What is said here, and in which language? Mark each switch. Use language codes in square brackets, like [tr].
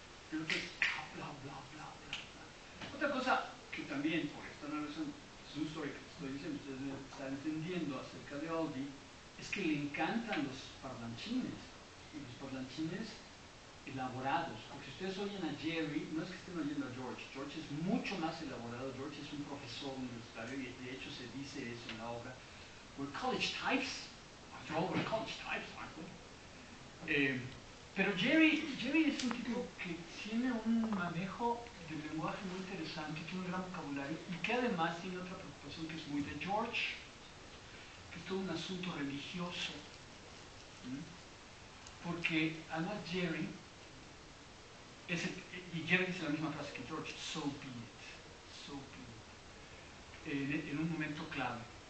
[es] Pero que es bla, bla, bla, bla, bla. Otra cosa que también, por esta narración, es una historia que estoy diciendo, ustedes deben estar entendiendo acerca de Audi, es que le encantan los parlanchines, y los parlanchines elaborados, porque si ustedes oyen a Jerry, no es que estén oyendo a George es mucho más elaborado. George es un profesor universitario y de hecho se dice eso en la obra. [en] We're college types, after all we're college types, aren't we? [es] Pero Jerry es un tipo que tiene un manejo de lenguaje muy interesante, tiene un gran vocabulario y que además tiene otra preocupación que es muy de George, que es todo un asunto religioso. Porque además Jerry dice la misma frase que George, [en] so be it, so be it, [es] en un momento clave.